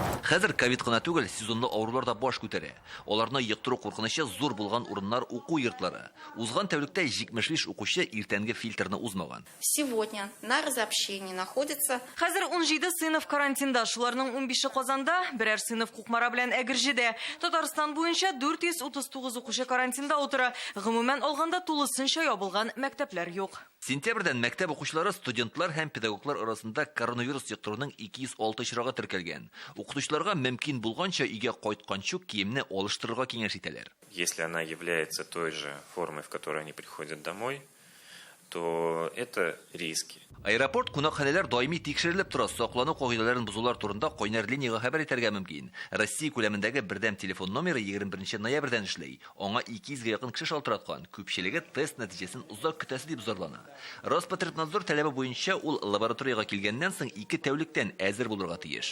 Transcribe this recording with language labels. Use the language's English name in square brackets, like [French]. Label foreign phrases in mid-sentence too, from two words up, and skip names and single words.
[Tatar] Хәзер ковид кына түгел, сезонлы авырулар да баш күтәрә. Аларны йоктыру куркынычы зур булган урыннар уку йортлары. Узган тәүлектә 75 укучы иртәнге фильтрны узмаган. [Russian] Сегодня на разобщении находится. [Tatar] Хәзер 17 сыйныф карантинда, шуларның 15-е Казанда, берәр сыйныф кукмара белән Әгерҗедә. Татарстан буенча 439 укучы карантинда утыра. Гомумән алганда тулысынча ябылган мәктәпләр юк. Сентябрьдән мәктәп укучылары, студентлар һәм педагоглар арасында коронавирус йоктыруның 206 очрагы теркәлгән. Укытучыларга мөмкин булганча өйгә кайтканчы киемне алыштырырга киңәш итәләр. [Russian] Если она является той же формой, в которой они приходят домой, то это риски. [Tatar] Аэропорт кунакханәләр даими тикшерелеп тора, саклану кагыйдәләрен бузулар турында кайнар линияга хәбәр итәргә мөмкин. Россия күләмендәге бердәм телефон номеры 21 ноябрьдән эшләй. Аңа 200-гә якын кеше шалтыраткан. Күпчелеге тест нәтиҗәсен узак көтәсе дип зарлана. Роспотребнадзор таләбе буенча ул лабораториягә килгәннән соң 2 тәүлектән әзер булырга тиеш.